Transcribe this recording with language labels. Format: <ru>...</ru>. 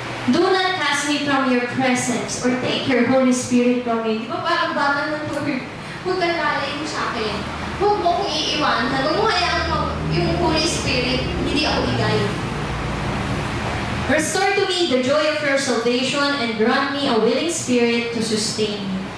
<en>Do not cast me from your presence or take your Holy Spirit from me.</en> <tl>Di ba parang bata ng Lord? Huwag kang lalayo sa akin. Huwag mo kong iiwanan. Huwag mo hayaan yung Holy Spirit, hindi ako igayo.</tl> <en>Restore to me the joy of your salvation and grant me a willing spirit to sustain me.</en>